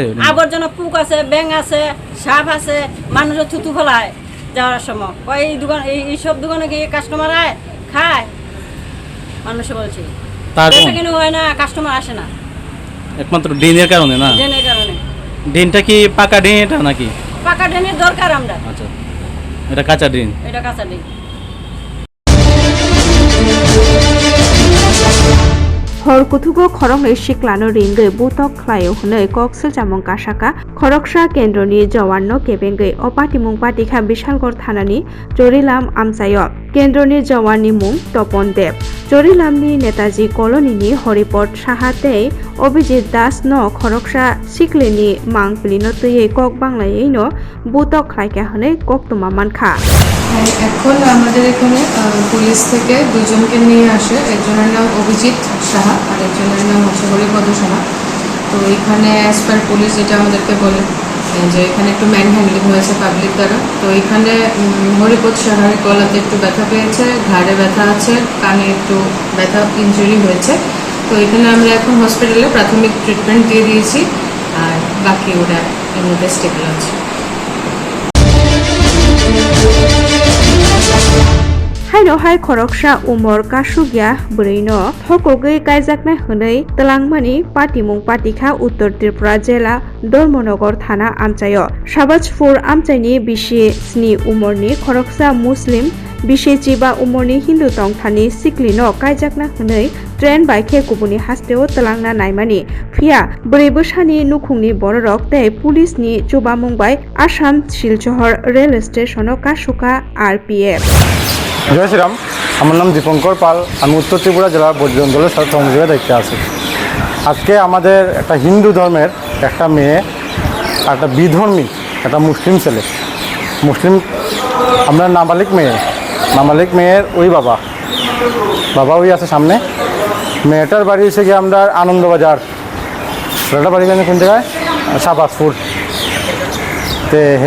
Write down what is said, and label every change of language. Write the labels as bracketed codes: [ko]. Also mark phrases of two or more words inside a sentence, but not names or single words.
[bn] আবর্জনা পুক আছে ব্যাং আছে সাপ আছে মানুষের থুতু ফেলায় যাওয়ার সময় এই দোকান এই সব দোকানে গিয়ে কাস্টমার আয় খায় মানুষে বলছে বেচা কিনে হয় না কাস্টমার আসে না একমাত্র ড্রেনের কারণে না ড্রেনের কারণে ড্রেনটা কি পাকা ড্রেন এটা নাকি পাকা ড্রেনের দরকার আমরা আচ্ছা এটা কাঁচা ড্রেন [trp] हरकुथुगो खरंगै सिक्लानो रिंगै बुतक ख्लायो हनै कक्सल जामं कासाका खरकसा केन्द्रनि जवाननो केबेंगै अपातिमुं पातिखा बिशालगढ़ थानानि जरिलाम आमचायो केन्द्रनि जवाननि मुं तपन देव जरिलामनि नेताजी कलनीनि हरिपद साहाते अभिजित दास न खरकसा सिक्लेनि मांगपिलिनो तैयै कक बांलायैनो बुतक ख्लायका हनै कक्तमा मानखा [bn] এখন আমাদের এখানে পুলিশ থেকে দুজনকে নিয়ে আসে একজনের নাম অভিজিৎ সাহা আর একজনের নাম হচ্ছে হরিপদ সাহা তো এখানে [en] as per police [bn] যেটা আমাদেরকে বলে যে এখানে একটু [en] man handling [bn] হয়েছে পাবলিক দ্বারা তো এখানে হরিপদ সাহার গলাতে একটু ব্যথা পেয়েছে ঘাড়ে ব্যথা আছে কানে একটু ব্যথা ইনজুরি হয়েছে তো এখানে আমরা এখন হসপিটালে প্রাথমিক ট্রিটমেন্ট দিয়ে দিয়েছি আর বাকি ওরা এর মধ্যে স্টেবল আছে [trp] हाय खरकसा उमर कासुगिया बरैनो थकगै कायजाकनाय हनै तलांगमानि पातिमुं पातिखा उत्तर त्रिपुरा जिल्ला धर्मनगर थाना आमचायो साबाजपुर आमचाइनि बिसि स्नि उमरनि खरकसा मुस्लिम बिसि चिबा उमरनि हिन्दु तंथानि सिक्लिनो कायजाकना हनै ट्रेन बाइके गुबुननि हास्तेव तलांना नायमानि फिया ब्रै बोसोरनि नुखुंनि बररक तै पुलिसनि जुबा मुंबाय आसाम शिलचर रेल स्टेशनो कासुका आरपीएफ [bn] জয় শ্রীরাম আমার নাম দীপঙ্কর পাল আমি উত্তর ত্রিপুরা জেলার বজ্র অঞ্চলের সংযোগে দেখতে আছি আজকে আমাদের একটা হিন্দু ধর্মের একটা মেয়ে একটা বিধর্মী একটা মুসলিম ছেলে মুসলিম আমরা নাবালিক মেয়ের ওই বাবা ওই আছে সামনে মেয়েটার বাড়ি এসে গিয়ে আমরা আনন্দবাজার ছেলেটার বাড়ি কোন জায়গায় সাবাজপুর তে হে